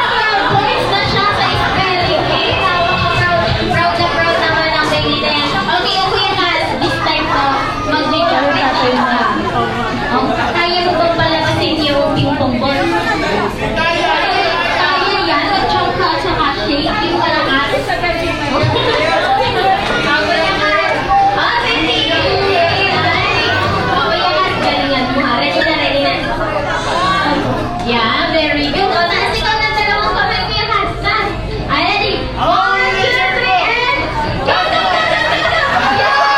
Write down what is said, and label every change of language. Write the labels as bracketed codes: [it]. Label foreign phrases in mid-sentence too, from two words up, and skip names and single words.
[tl] 12 points na siya sa [en] spelling bee. [tl] Proud na proud naman ang baby din. Okay, Kuya Kat, [en] this time [tl] po, mag-generate tayo ka. Kaya mo bang palabasin yung [en] ping-pong ball? [tl] Kaya yan. Mag-jump ka at saka shake. Yung palakas. [en] Yeah, very good. [tl] O, taas ikaw ng dalawang kamay, Kuya Kaskas. [en] Ready? 1, 2, 3, and go, go, go, go, go, go!